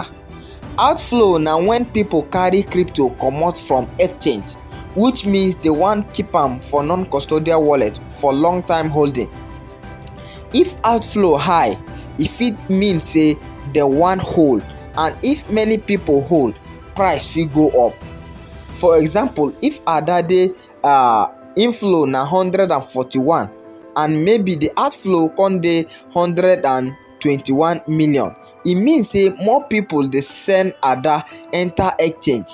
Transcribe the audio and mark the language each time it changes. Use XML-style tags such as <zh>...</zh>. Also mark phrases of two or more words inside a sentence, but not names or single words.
<pcm>Outflow now when people carry crypto comot from exchange, which means they want keep am for non-custodial wallet for long time holding. If outflow high, if it means say they want hold, and if many people hold, price fit go up. For example, if ADA inflow na 141 and maybe the outflow come dey 121 million, e mean say more people dey send ada enter exchange.</pcm>